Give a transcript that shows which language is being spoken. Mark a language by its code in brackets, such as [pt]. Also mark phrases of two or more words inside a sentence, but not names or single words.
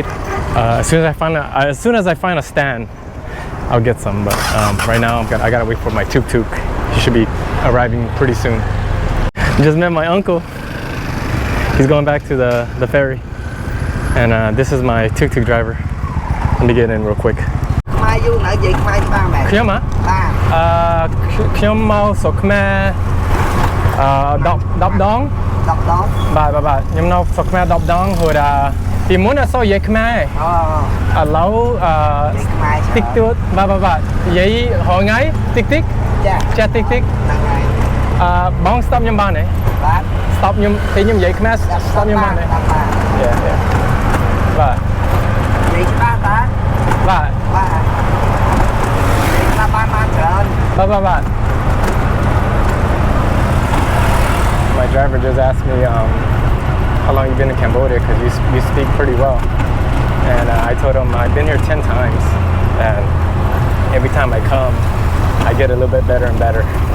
[en] As soon as I find a stand, I'll get some. But right now I gotta wait for my tuk-tuk. He should be arriving pretty soon. Just met my uncle. He's going back to the ferry, and this is my tuk-tuk driver. Let me get in real quick. [km] ខ្ញុំហ៎ខ្ញុំមកស្រុកខ្មែរ10ដងបាទខ្ញុំនៅស្រុកខ្មែរ10ដងហួរពីមុនអត់សូវនិយាយខ្មែរឥឡូវតិចតួចបាទនិយាយរងថ្ងៃតិចចាតិចហ្នឹងហើយបងស្តុបខ្ញុំបានទេបាទស្តុបខ្ញុំពេលខ្ញុំនិយាយខ្មែរស្តុបខ្ញុំបានទេបាទនិយាយច្បាស់តាបាទ [en] My driver just asked me how long you've been in Cambodia because you speak pretty well, and I told him I've been here 10 times, and every time I come I get a little bit better and better.